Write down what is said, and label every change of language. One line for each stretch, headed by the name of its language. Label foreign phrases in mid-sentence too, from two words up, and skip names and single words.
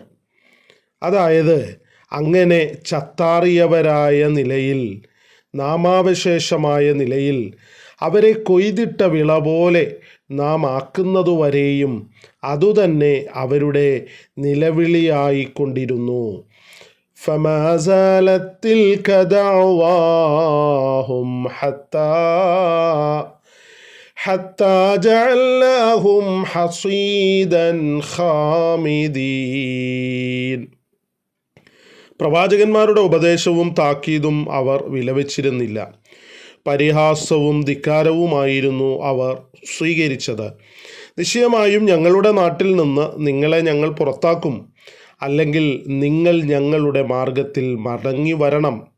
Malayalam: അതായത് അങ്ങനെ ചത്താറിയവരായ നിലയിൽ, നാമാവശേഷമായ നിലയിൽ അവരെ കൊയ്തിട്ട വിള പോലെ നാം ആക്കുന്നതുവരെയും അതുതന്നെ അവരുടെ നിലവിളിയായിക്കൊണ്ടിരുന്നു.
Arabic: فما زالت تلك دعواهم حتى جعلناهم حصيدا خامدين.
Malayalam: പ്രവാചകന്മാരുടെ ഉപദേശവും താക്കീതും അവർ വിലവച്ചിരുന്നില്ല. പരിഹാസവും ധിക്കാരവുമായിരുന്നു അവർ സ്വീകരിച്ചത്. നിശ്ചയമായും ഞങ്ങളുടെ നാട്ടിൽ നിന്ന് നിങ്ങളെ ഞങ്ങൾ പുറത്താക്കും, അല്ലെങ്കിൽ നിങ്ങൾ ഞങ്ങളുടെ മാർഗത്തിൽ മടങ്ങി വരണം.